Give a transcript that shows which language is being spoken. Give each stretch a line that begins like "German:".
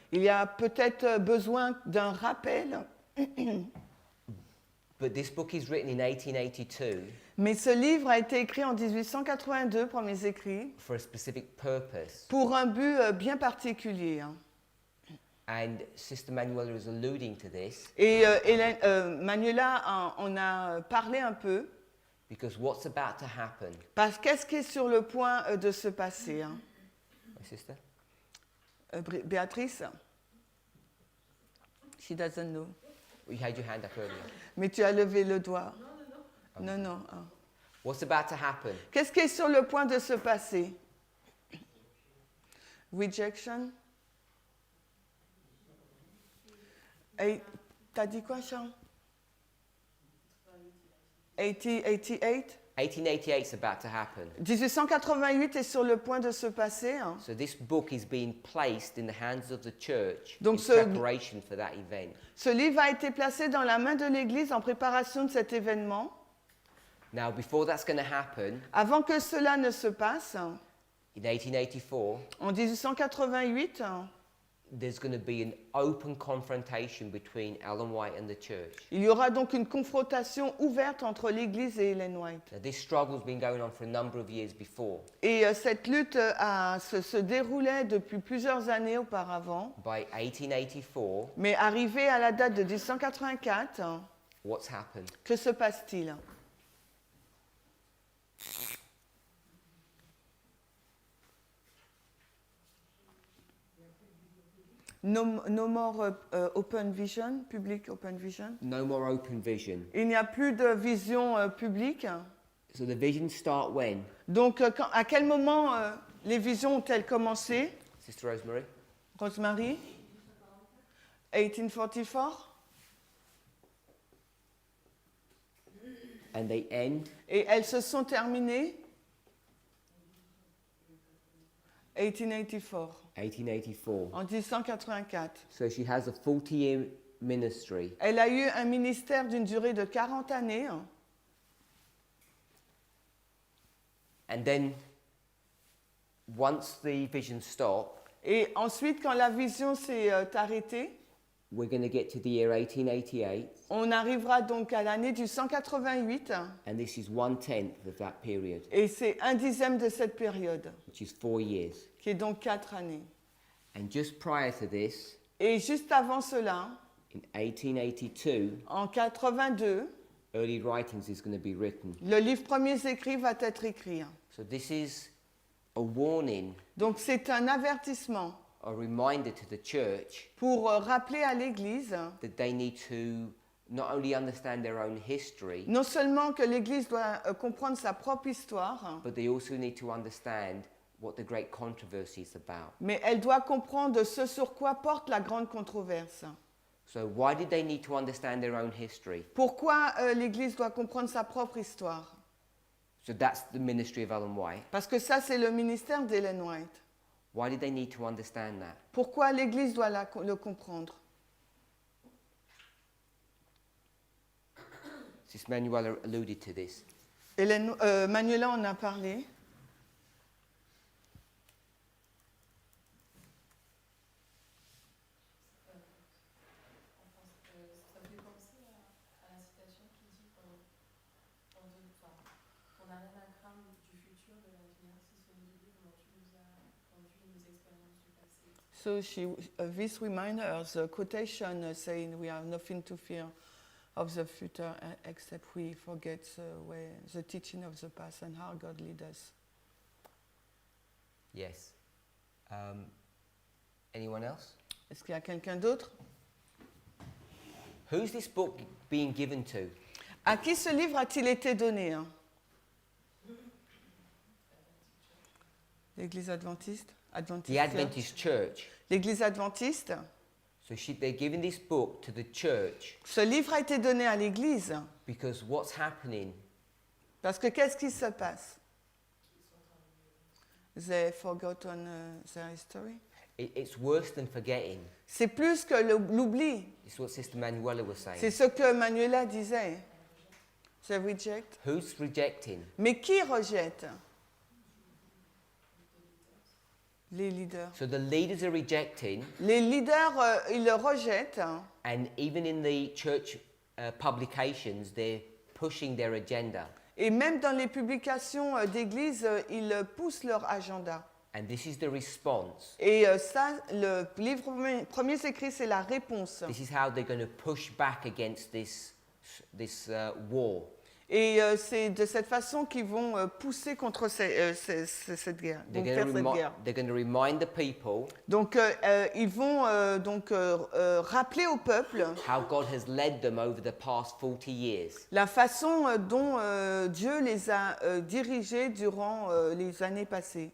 French: Il y a peut-être besoin d'un rappel.
English: But this book is written in 1882
French: Mais ce livre a été écrit en 1882, premiers écrits,
English: for a specific purpose.
French: pour un but bien particulier. Hein.
English: And Sister Manuela is alluding to this
French: Et Manuela en a parlé un peu,
English: because what's about to happen,
French: parce qu'est-ce qui est sur le point de se passer. Hein.
English: my sister?
French: Béatrice?
English: She doesn't know. You had your hand up earlier.
French: Mais tu as levé le doigt. Non, non. Ah.
English: What's about to happen?
French: Qu'est-ce qui est sur le point de se passer?
English: Rejection?
French: T'as dit quoi, Charles?
English: 1888? 1888 is about to happen.
French: 1888 est sur le point de se passer. Hein.
English: So this book is being placed in the hands of the church
French: Donc
English: in
French: ce-
English: preparation for that event.
French: Ce livre a été placé dans la main de l'Église en préparation de cet événement.
English: Now, before that's going to happen,
French: Avant que cela ne se passe,
English: in 1884,
French: en 1888,
English: there's going to be an open confrontation between Ellen White and the church.
French: il y aura donc une confrontation ouverte entre l'Église et Ellen White.
English: Now, this struggle's been going on for a number of years before.
French: Et cette lutte se déroulait depuis plusieurs années auparavant.
English: By 1884,
French: Mais arrivé à la date de 1884,
English: what's happened?
French: que se passe-t-il?
English: No more open vision, public open vision. No more open vision.
French: Il n'y a plus de vision publique.
English: So the visions start when?
French: Donc, à quel moment les visions ont-elles commencé?
English: Sister Rosemary? Rosemary? 1844? And they end?
French: Et elles se sont terminées?
English: 1884. 1884.
French: En 1884.
English: So she has a 40-year ministry.
French: Elle a eu un ministère d'une durée de 40 années.
English: And then, once the visions stop,
French: Et ensuite, quand la vision s'est arrêtée,
English: we're going to get to the year 1888,
French: on arrivera donc à l'année du 188,
English: and this is 1/10 of that period,
French: et c'est 1/10 de cette période,
English: which is 4 years.
French: qui est donc 4 années.
English: And just prior to this,
French: Et juste avant cela,
English: in 1882,
French: en 82,
English: early writings is going to be written.
French: le livre Premiers écrits va être écrit.
English: So this is a warning,
French: Donc c'est un avertissement
English: a reminder to the church
French: pour rappeler à l'Église,
English: that they need to not only understand their own history,
French: non seulement que l'Église doit comprendre sa propre histoire,
English: but they also need to understand what the great controversy is about.
French: mais elle doit comprendre ce sur quoi porte la grande controverse.
English: So why did they need to understand their own history?
French: Pourquoi l'Église doit comprendre sa propre histoire?
English: So that's the ministry of Ellen White.
French: Parce que ça, c'est le ministère d'Ellen White.
English: Why did they need to understand that?
French: Pourquoi l'Église doit le comprendre?
English: Sis Manuela alluded to this.
French: Manuela en a parlé. Ça fait penser à la citation qui dit qu'on n'a rien à craindre du futur, de l'avenir, si ce n'est de Dieu, comment tu nous as conduit nos expériences du passé.
English: So this reminds us a quotation saying we have nothing to fear of the future except we forget the teaching of the past and how God lead us. Yes. Anyone else?
French: Est-ce qu'il y a quelqu'un d'autre?
English: Who's this book being given to?
French: À qui ce livre a-t-il été donné? L'Église adventiste?
English: The Adventist Church.
French: L'Église adventiste.
English: So they're giving this book to the church
French: Ce livre a été donné à l'Église
English: because what's happening,
French: parce que qu'est-ce qui se passe?
English: They forgotten their history. it's worse than forgetting.
French: C'est plus que l'oubli.
English: It's what Sister Manuela was
French: C'est ce que Manuela disait.
English: They reject. Who's rejecting?
French: Mais qui rejette? Les leaders.
English: So the leaders are rejecting,
French: Les leaders, ils le rejettent.
English: and even in the church publications, they're pushing their agenda.
French: Et même dans les publications d'église, ils poussent leur agenda.
English: And this is the response.
French: Et ça, le livre Premiers écrits, c'est la réponse.
English: This is how they're going to push back against this war.
French: Et c'est de cette façon qu'ils vont pousser contre cette guerre. Donc, faire cette guerre.
English: They're going to remind the people
French: Donc, ils vont rappeler au peuple
English: how God has led them over the past 40 years.
French: la façon dont Dieu les a dirigés durant les années passées.